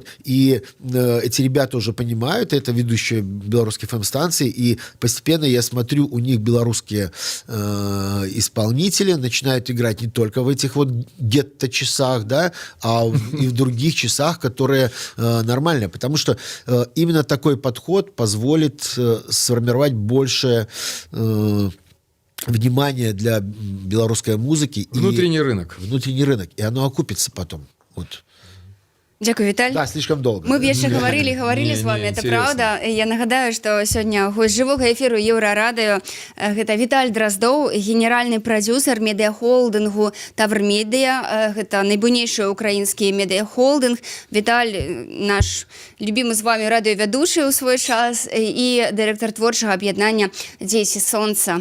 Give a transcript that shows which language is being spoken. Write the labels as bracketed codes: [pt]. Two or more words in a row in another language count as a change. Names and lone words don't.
[ru] И эти ребята уже понимают, это ведущие белорусские ФМ-станции, и постепенно я смотрю, у них белорусские исполнители начинают играть не только в этих вот гетто-часах, да, а и в других часах, которые нормальные. Потому что именно такой подход позволит сформировать больше внимания для белорусской музыки. Внутренний рынок. Внутренний рынок. И оно окупится потом. Вот. [uk] Дякую, Віталь. [ru] Да, слишком долго. [be] Мы б яшчэ гаварылі з вами, [ru] это правда. [be] Я нагадаю, што сёння гость жывога эфіру Еўрарадыё гэта Віталь Драздоў, генеральны прадзюсар медыахолдынгу Таврмедыя. Гэта найбуйнейшы украінскі медыахолдынг. Віталь наш любімы з вами радыёвядучы ў свой час і дырэктар творчага аб'яднання «Дзеці сонца».